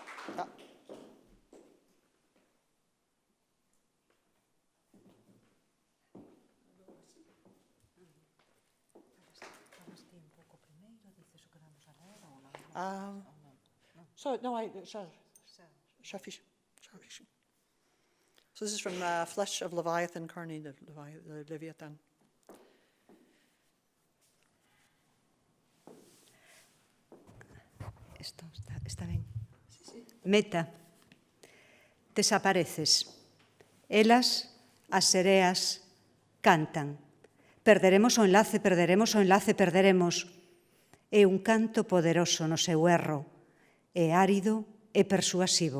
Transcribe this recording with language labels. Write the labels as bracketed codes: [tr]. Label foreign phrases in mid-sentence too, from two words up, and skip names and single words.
[en] So this is from Flesh of Leviathan, [es] Carne de Leviathan. Esto está bien. Meta. Desapareces. [gl] Elas, as sereas, cantan. Perderemos o enlace, perderemos o enlace, perderemos. É un canto poderoso no seu erro. É árido e persuasivo.